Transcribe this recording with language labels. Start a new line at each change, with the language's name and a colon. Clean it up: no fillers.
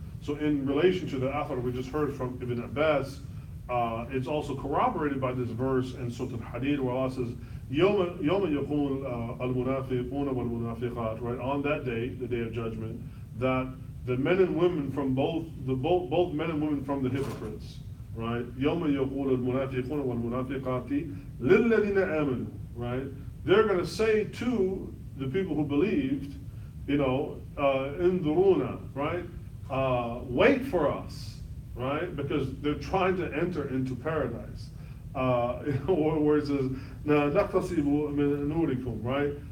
English: So in relation to the athar we just heard from Ibn Abbas, it's also corroborated by this verse in Surah Al-Hadid where Allah says,
Arabic: يَوْمَ يَقُولُ الْمُنَافِقُونَ وَالْمُنَافِقَاتِ,
English: right? On that day, the day of judgment, that the men and women from both men and women from the hypocrites, right?
Arabic: يَوْمَ يَقُولُ الْمُنَافِقُونَ وَالْمُنَافِقَاتِ لِلَّذِينَ آمَنُوا, right?
English: They're going to say to the people who believed, انظرونا, right? Wait for us, right? Because they're trying to enter into paradise. Where it says,
Arabic: نَقْتَصِبُ مِنْ نُورِكُمْ,
English: right?